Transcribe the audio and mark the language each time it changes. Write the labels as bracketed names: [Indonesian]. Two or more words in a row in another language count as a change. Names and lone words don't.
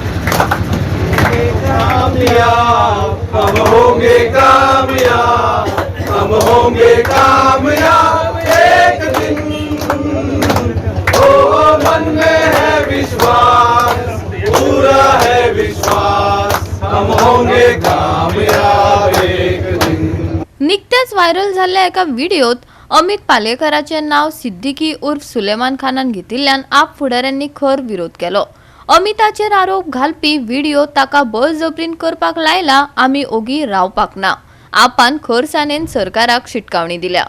[Hindi] कामयाब हम होंगे कामयाब, हम होंगे कामयाब एक दिन। ओ मन में है विश्वास, पूरा है विश्वास, हम होंगे कामयाब एक दिन। [Konkani] निकतेच व्हायरल झालेल्या एका व्हिडिओत अमित पालेकराचे नाव सिद्दीकी उर्फ सुलेमान खानान घेतिल्ल्यान आप फुडाऱ्यांनी खर विरोध केलो। अमिताचेर आरोप घालपी व्हिडिओ ताका बळजबरीन करपाक लायला, आमी ओगी रावपाक ना। आपान खरसानेन सरकाराक शिटकावणी दिल्या।